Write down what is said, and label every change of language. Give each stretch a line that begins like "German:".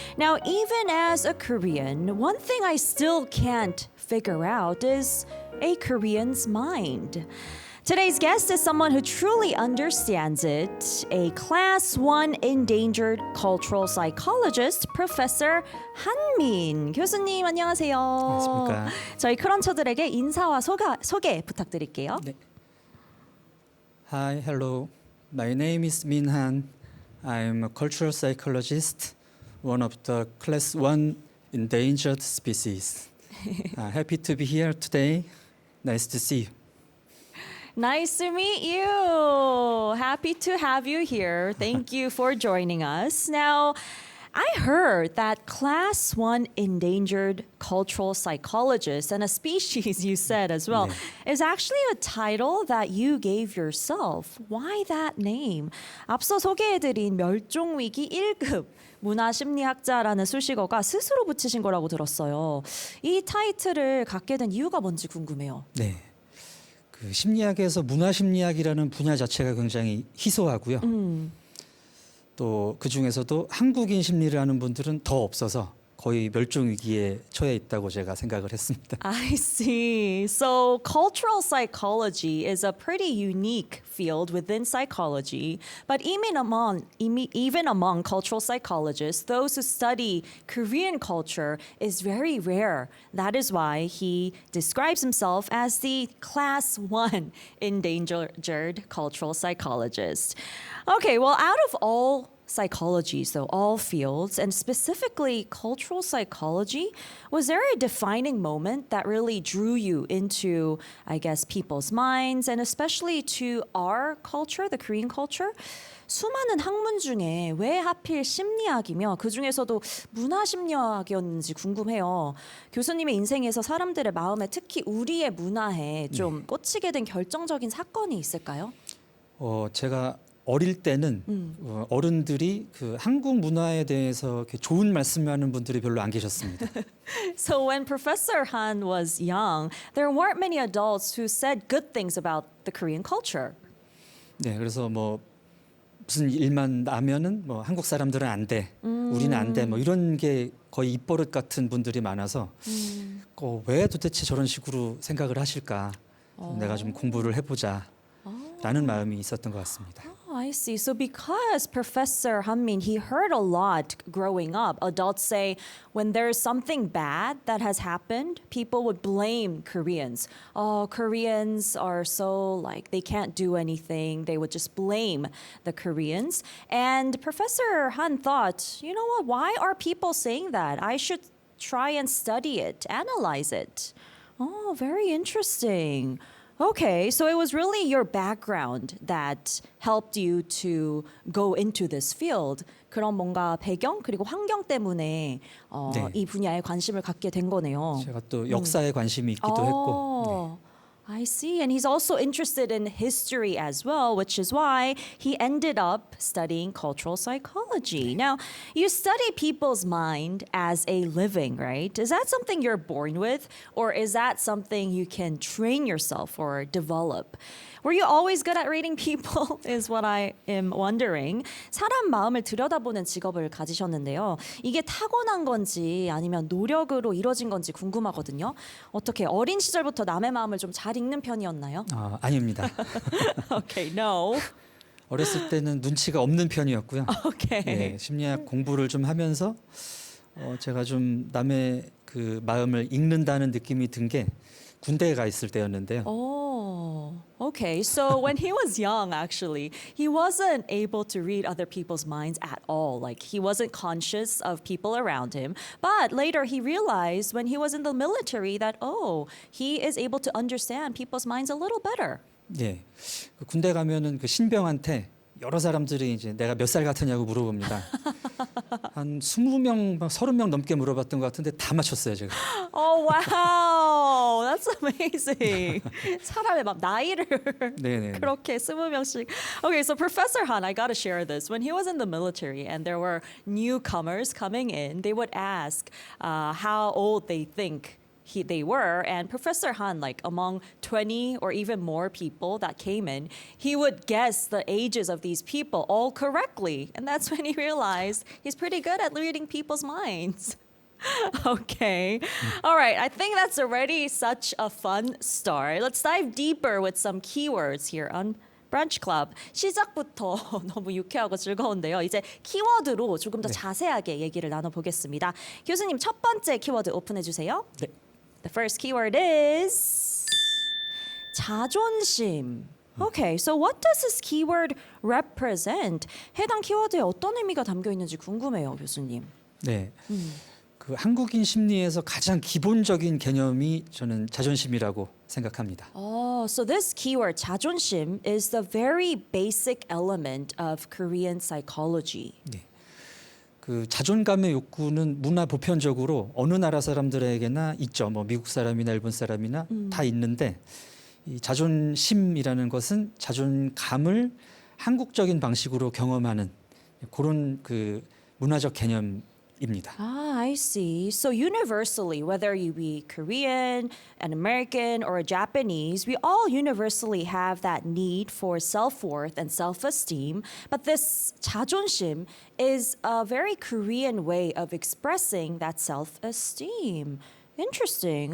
English: Now, even as a Korean, one thing I still can't figure out is a Korean's mind. Today's guest is someone who truly understands it, a Class 1 endangered cultural psychologist, Professor 한민
Korean: 교수님 안녕하세요. 안녕하십니까. 저희 크런처들에게 인사와 소개 부탁드릴게요.
English: 네. Hi, hello. My name is Min Han. I'm a cultural psychologist, one of the class 1 endangered species. Happy to be here today. Nice to see you. Nice to meet you. Happy to have you here. Thank you for joining us. Now, I heard that Class 1 endangered cultural psychologist, and a species you said as well, is actually a title that you gave yourself. Why that name?
Korean: 앞서 소개해드린 멸종위기 1급 문화심리학자라는 수식어가 스스로 붙이신 거라고 들었어요. 이 타이틀을 갖게 된 이유가 뭔지 궁금해요. 네. 그 심리학에서 문화심리학이라는 분야 자체가 굉장히 희소하고요. 또 그 중에서도 한국인 심리를 하는 분들은 더 없어서 거의 멸종 위기에 처해 있다고 제가 생각을 했습니다.
English: I see. So cultural psychology is a pretty unique field within psychology, but even among cultural psychologists, those who study Korean culture is very rare. That is why he describes himself as the Class 1 endangered cultural psychologist. Okay, well, out of all psychology, so all fields, and specifically cultural psychology, was there a defining moment that really drew you into, I guess, people's minds and especially to our culture, the Korean culture?
Korean: 수많은 학문 중에 왜 하필 심리학이며 그 중에서도 문화심리학이었는지 궁금해요. 교수님의 인생에서 사람들의 마음에 특히 우리의 문화에 좀 꽂히게 된 결정적인 사건이 있을까요? 제가 어릴 때는 어른들이 그 한국 문화에 대해서 이렇게 좋은 말씀하는 분들이 별로 안 계셨습니다.
English: So when Professor Han was young, there weren't many adults who said good things about the Korean culture.
Korean: 네, 그래서 뭐 무슨 일만 나면은 뭐 한국 사람들은 안 돼, 우리는 안 돼, 뭐 이런 게 거의 입버릇 같은 분들이 많아서 왜 도대체 저런 식으로 생각을 하실까? 내가 좀 공부를 해보자라는 마음이 있었던 것 같습니다.
English: Oh, I see. So because Professor Hanmin, he heard a lot growing up. Adults say when there's something bad that has happened, people would blame Koreans. Oh, Koreans are so like they can't do anything. They would just blame the Koreans. And Professor Han thought, you know what? Why are people saying that? I should try and study it, analyze it. Oh, very interesting. Okay, so it was really your background that helped you to go into this field.
Korean: 그런 뭔가 배경 그리고 환경 때문에 이 분야에 관심을 갖게 된 거네요. 제가 또 역사에 관심이 있기도 했고.
English: I see. And he's also interested in history as well, which is why he ended up studying cultural psychology. Now, you study people's mind as a living, right? Is that something you're born with, or is that something you can train yourself or develop? Were you always good at reading people is what I am wondering.
Korean: 사람 마음을 들여다보는 직업을 가지셨는데요. 이게 타고난 건지 아니면 노력으로 이뤄진 건지 궁금하거든요. 어떻게 어린 시절부터 남의 마음을 좀 잘 읽는 편이었나요? 아닙니다.
English: Okay, no.
Korean: 어렸을 때는 눈치가 없는 편이었고요.
English: Okay.
Korean: 네, 심리학 공부를 좀 하면서 제가 좀 남의 그 마음을 읽는다는 느낌이 든 게 군대에 가 있을 때였는데요.
English: Oh, okay. So when he was young, actually, he wasn't able to read other people's minds at all. Like he wasn't conscious of people around him. But later he realized when he was in the military that, oh, he is able to understand people's minds a little better.
Korean: 네, 그 군대 가면은 그 신병한테 여러 사람들이 이제 내가 몇 살 같으냐고 물어봅니다. 한 20명, 30명 넘게 물어봤던 것 같은데 다 맞췄어요, 제가.
English: Oh, wow. That's amazing.
Korean: 사람의 막 나이를 네네. 그렇게 20명씩.
English: Okay, so Professor Han, I gotta share this. When he was in the military and there were newcomers coming in, they would ask how old they think they were. And Professor Han, like among 20 or even more people that came in, he would guess the ages of these people all correctly. And that's when he realized he's pretty good at reading people's minds. Okay. All right. I think that's already such a fun start. Let's dive deeper with some keywords here on Brunch Club.
Korean: 시작부터 너무 유쾌하고 즐거운데요. 이제 키워드로 조금 더 자세하게 얘기를 나눠보겠습니다. 교수님 첫 번째 키워드 오픈해 주세요. 네.
English: The first keyword is 자존심. Okay, so what does this keyword represent?
Korean: 해당 키워드에 어떤 의미가 담겨 있는지 궁금해요, 교수님. 네. 그 한국인 심리에서 가장 기본적인 개념이 저는 자존심이라고 생각합니다.
English: Oh, so this keyword 자존심 is the very basic element of Korean psychology.
Korean: 네. 그 자존감의 욕구는 문화 보편적으로 어느 나라 사람들에게나 있죠. 뭐 미국 사람이나 일본 사람이나 다 있는데 이 자존심이라는 것은 자존감을 한국적인 방식으로 경험하는 그런 그 문화적 개념입니다.
English: Ah, I see. So universally, whether you be Korean, an American, or a Japanese, we all universally have that need for self-worth and self-esteem. But this 자존심 is a very Korean way of expressing that self-esteem. Interesting.